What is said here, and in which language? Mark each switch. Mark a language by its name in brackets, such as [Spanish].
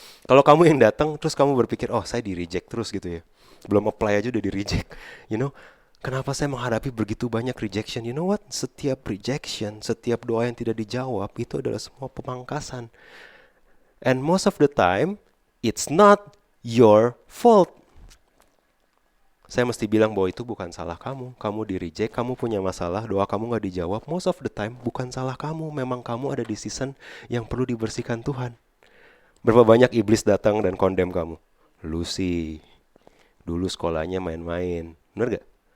[Indonesian] Kalau kamu yang datang terus kamu berpikir, oh saya di reject terus gitu ya. Belum apply aja udah di reject. Kenapa saya menghadapi begitu banyak rejection? [English] You know what? [Indonesian] Setiap rejection, setiap doa yang tidak dijawab itu adalah semua pemangkasan. [English] And most of the time, it's not your fault. [Indonesian] Saya mesti bilang bahwa itu bukan salah kamu. Kamu di-reject, kamu punya masalah, doa kamu gak dijawab. [English] Most of the time, [Indonesian] bukan salah kamu. Memang kamu ada di season yang perlu dibersihkan Tuhan. Berapa banyak iblis datang dan condemn kamu? Lu sih, dulu sekolahnya main-main. Bener gak?